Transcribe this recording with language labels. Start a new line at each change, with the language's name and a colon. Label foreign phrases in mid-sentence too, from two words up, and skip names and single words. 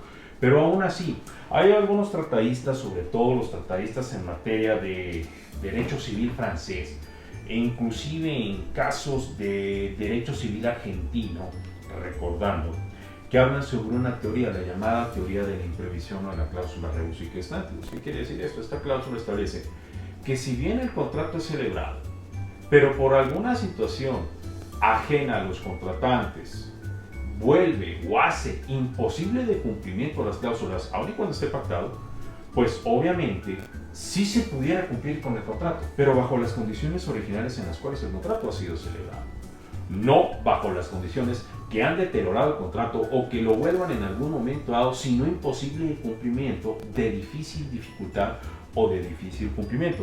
Spanish: Pero aún así, hay algunos tratadistas, sobre todo los tratadistas en materia de derecho civil francés, e inclusive en casos de derecho civil argentino, recordando que hablan sobre una teoría, la llamada teoría de la imprevisión o de la cláusula
Latin: rebus sic stantibus.
Spanish: ¿Qué quiere decir esto? Esta cláusula establece que si bien el contrato es celebrado, pero por alguna situación ajena a los contratantes vuelve o hace imposible de cumplimiento las cláusulas, aun y cuando esté pactado, pues obviamente sí se pudiera cumplir con el contrato, pero bajo las condiciones originales en las cuales el contrato ha sido celebrado, no bajo las condiciones que han deteriorado el contrato o que lo vuelvan en algún momento dado, sino imposible de cumplimiento, de difícil dificultad o de difícil cumplimiento.